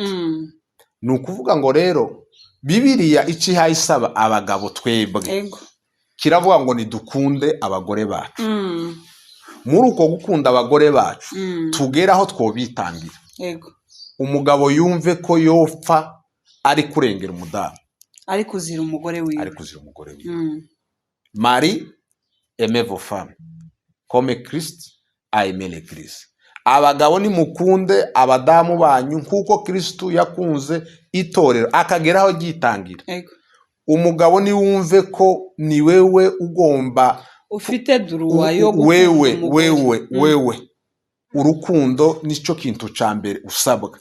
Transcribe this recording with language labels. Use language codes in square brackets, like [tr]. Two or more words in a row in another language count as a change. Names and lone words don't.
[rn] Ni ukuvuga ngo rero Bibiliya icyo ihaye isaba abagabo twebwe, kiravuga ngo nidukunde abagore bacu. Muri uko gukunda abagore bacu tugera aho twobitangira. Umugabo yumve ko yopfa ari kurengera umudamu, ari kuzira umugore wiwe. [fr] Marie, aimez vos femmes comme Christ a aimé l'Église. [rn] Abagabo ni mukunde abadamu banyu kuko Kristo yakunze itorero akagera aho gitangira. Umugabo ni wumve ko ni wewe ugomba, ufite duruwa yo wewe urukundo nicyo kintu ca mbere usabwa.